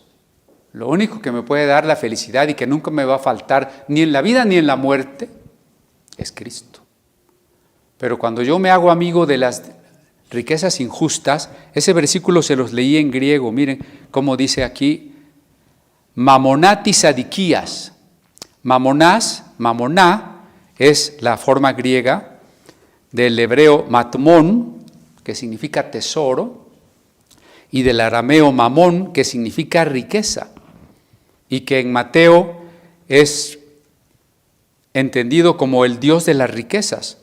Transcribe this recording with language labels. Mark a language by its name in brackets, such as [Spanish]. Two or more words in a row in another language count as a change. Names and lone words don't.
[Spanish] Lo único que me puede dar la felicidad y que nunca me va a faltar ni en la vida ni en la muerte es Cristo. Pero cuando yo me hago amigo de las riquezas injustas, ese versículo se los leí en griego, miren cómo dice aquí, [Greek] μαμωνᾶ τῆς ἀδικίας. [Spanish] Mamoná es la forma griega del hebreo matmón, que significa tesoro, y del arameo mamón, que significa riqueza, y que en Mateo es entendido como el Dios de las riquezas.